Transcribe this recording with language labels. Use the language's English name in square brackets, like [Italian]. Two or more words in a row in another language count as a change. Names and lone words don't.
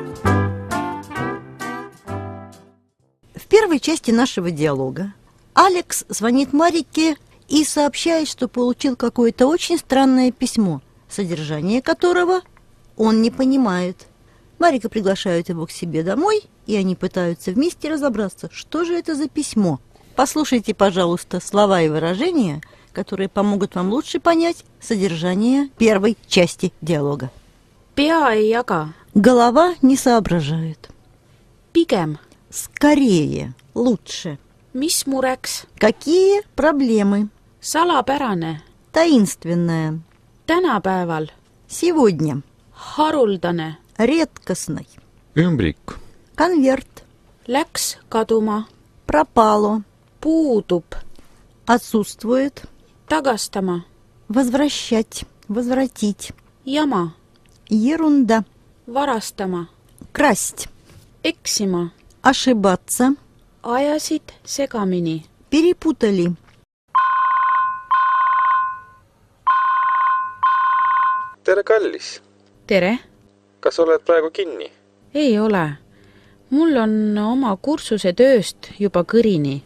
[Russian] В первой части нашего диалога Алекс звонит Марике и сообщает, что получил какое-то очень странное письмо, содержание которого он не понимает. Марика приглашает его к себе домой, и они пытаются вместе разобраться, что же это за письмо. Послушайте, пожалуйста, слова и выражения, которые помогут вам лучше понять содержание первой части диалога. [Estonian] Pea ei jaga. [Russian] Голова не соображает. [Estonian] Pigem. [Russian] Скорее, лучше. [Estonian] Mis mureks? [Russian] Какие проблемы? [Estonian] Salapärane. [Russian] Таинственное. [Estonian] Tänapäeval. [Russian] Сегодня. [Estonian] Haruldane. [Russian] Редкостный. [Estonian] Ümbrik. [Russian] Конверт. [Estonian] Läks kaduma. [Russian] Пропало. [Estonian] Puudub. [Russian] Отсутствует. [Estonian] Tagastama. [Russian] Возвращать. Возвратить. [Estonian] Jama. [Russian] Ерунда. [Estonian] Varastama. [Russian] Красть. [Estonian] Eksima. [Russian] Ошибаться. [Estonian] Ajasid segamini. [Russian] Перепутали. [Estonian] Tere, kallis! Tere. Kas oled praegu kinni? Ei ole. Mul on oma kursuse tööst juba kõrini.